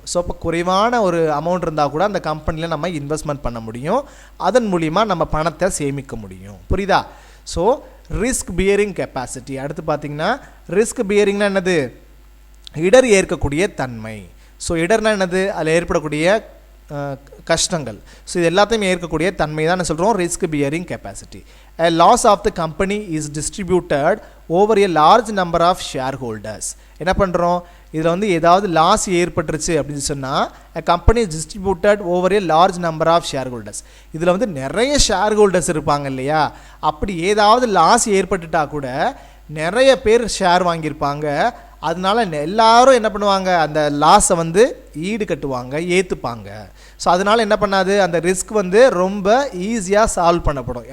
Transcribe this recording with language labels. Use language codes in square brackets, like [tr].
[ta] So இப்போ குறைவான ஒரு அமௌண்ட் இருந்தால் கூட அந்த கம்பெனியில் நம்ம இன்வெஸ்ட்மெண்ட் பண்ண முடியும், அதன் மூலிமா நம்ம பணத்தை சேமிக்க முடியும். புரியுதா? So risk bearing capacity. அடுத்து பார்த்தீங்கன்னா ரிஸ்க் பியரிங்னா என்னது, இடர் ஏற்கக்கூடிய தன்மை. ஸோ இடர்னா என்னது, அதில் ஏற்படக்கூடிய கஷ்டங்கள். ஸோ இது எல்லாத்தையும் ஏற்கக்கூடிய தன்மை தான் சொல்கிறோம் risk bearing capacity. [en] A loss of the company is distributed over a large number of shareholders. [ta] என்ன பண்ணுறோம், இதில் வந்து ஏதாவது லாஸ் ஏற்பட்டுருச்சு அப்படின்னு சொன்னால் [en] a company is distributed over a large number of shareholders. [ta] இதில் வந்து நிறைய ஷேர் ஹோல்டர்ஸ் இருப்பாங்க இல்லையா, அப்படி ஏதாவது லாஸ் ஏற்பட்டுட்டா கூட நிறைய பேர் ஷேர் வாங்கியிருப்பாங்க, அதனால எல்லாரும் என்ன பண்ணுவாங்க, அந்த லாஸை வந்து ஈடு கட்டுவாங்க, ஏற்றுப்பாங்க. ஸோ அதனால் என்ன பண்ணாது, அந்த ரிஸ்க் வந்து ரொம்ப ஈஸியாக சால்வ் பண்ணப்படும்.